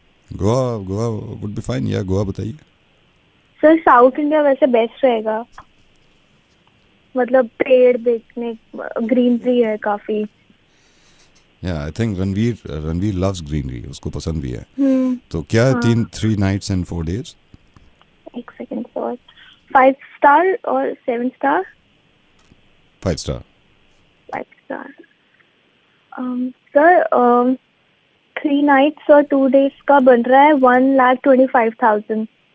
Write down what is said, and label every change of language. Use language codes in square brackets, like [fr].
[en] Goa would be fine. [hi] या गोवा बताइए. Sir south India वैसे बेस्ट रहेगा मतलब पेड़ देखने ग्रीनरी है काफी [en] या I think Ranveer loves greenery, [hi] उसको पसंद भी है. तो क्या 3 nights and 4 days? एक सेकंड सर 5 स्टार और 7 star [en] 5 star. [hi] 5 star sir 3 nights और 2 days का बन रहा है 1,25,000.